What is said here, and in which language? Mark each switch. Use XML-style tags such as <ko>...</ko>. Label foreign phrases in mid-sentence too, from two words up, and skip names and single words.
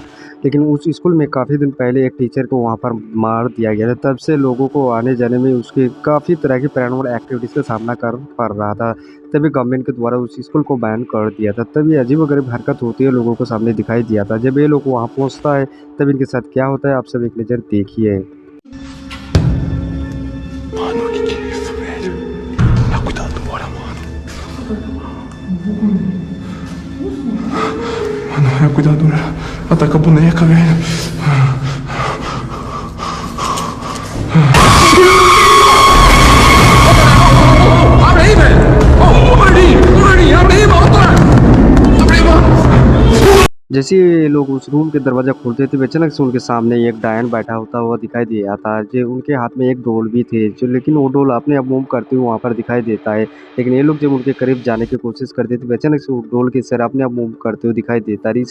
<hi>लेकिन उस स्कूल में काफ़ी दिन पहले एक टीचर को वहां पर मार दिया गया था। तब से लोगों को आने जाने में उसकी काफ़ी तरह की</hi> <en>paranormal activities</en> <hi>का सामना कर पड़ रहा था। तभी गवर्नमेंट के द्वारा उस स्कूल को बैन कर दिया था। तभी अजीबोगरीब हरकत होती है लोगों को सामने दिखाई दिया था। जब ये लोग वहाँ पहुँचता है, तब इनके साथ क्या होता है, आप सब एक नज़र देखिए।</hi> <pt>Mano, o que que é isso, velho? Tá cuidado, bora, mano. Mano, é cuidado, ataca a boneca, velho. Abre aí, velho! Ô, gordinho, abre aí, mano! Abre aí, mano!</pt> <hi>जैसे ही लोग उस रूम के दरवाज़ा खोलते थे, अचानक से उनके सामने एक डायन बैठा होता हुआ दिखाई दिया था। जो उनके हाथ में एक डोल भी थे, जो लेकिन वो डोल अपने आप मूव करते हुए वहाँ पर दिखाई देता है। लेकिन ये लोग जब उनके करीब जाने की कोशिश करते थे, अचानक से वो डोल के सिर अपने आप मूव करते हुए दिखाई देता है।</hi>